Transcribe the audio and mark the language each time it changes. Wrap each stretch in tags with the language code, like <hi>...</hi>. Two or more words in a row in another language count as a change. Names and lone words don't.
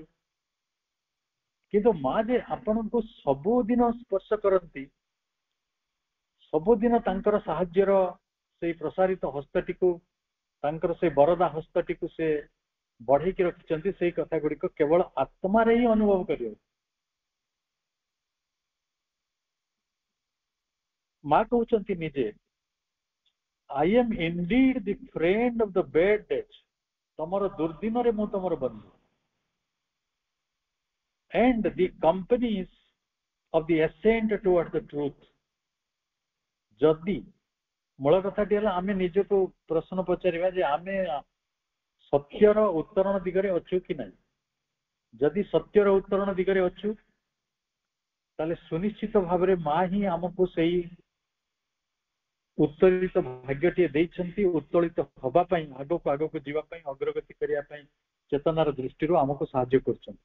<or>କିନ୍ତୁ ମା ଯେ ଆପଣଙ୍କୁ ସବୁଦିନ ସ୍ପର୍ଶ କରନ୍ତି, ସବୁଦିନ ତାଙ୍କର ସାହାଯ୍ୟର ସେଇ ପ୍ରସାରିତ ହସ୍ତଟିକୁ, ତାଙ୍କର ସେଇ ବରଦା ହସ୍ତଟିକୁ ସେ ବଢେଇକି ରଖିଛନ୍ତି, ସେଇ କଥା ଗୁଡିକ କେବଳ ଆତ୍ମାରେ ହିଁ ଅନୁଭବ କରିବ। ମା କହୁଛନ୍ତି ନିଜେ,</or> <en>I am indeed the friend of the bad days,</en> <or>ତମର ଦୁର୍ଦିନରେ ମୁଁ ତମର ବନ୍ଧୁ,</or> <en>and the companies of the ascent towards the truth।</en> <or>ଯଦି ମୂଳ କଥାଟି ହେଲା, ଆମେ ନିଜକୁ ପ୍ରଶ୍ନ ପଚାରିବା ଯେ ଆମେ ସତ୍ୟର ଉତ୍ତରଣ ଦିଗରେ ଅଛୁ କି ନାହିଁ। ଯଦି ସତ୍ୟର ଉତ୍ତରଣ ଦିଗରେ ଅଛୁ, ତାହେଲେ ସୁନିଶ୍ଚିତ ଭାବରେ ମା ହିଁ ଆମକୁ ସେଇ ଉତ୍ତୋଳିତ ଭାଗ୍ୟଟିଏ ଦେଇଛନ୍ତି, ଉତ୍ତୋଳିତ ହବା ପାଇଁ, ଆଗକୁ ଆଗକୁ ଯିବା ପାଇଁ, ଅଗ୍ରଗତି କରିବା ପାଇଁ ଚେତନାର ଦୃଷ୍ଟିରୁ ଆମକୁ ସାହାଯ୍ୟ କରୁଛନ୍ତି।</or>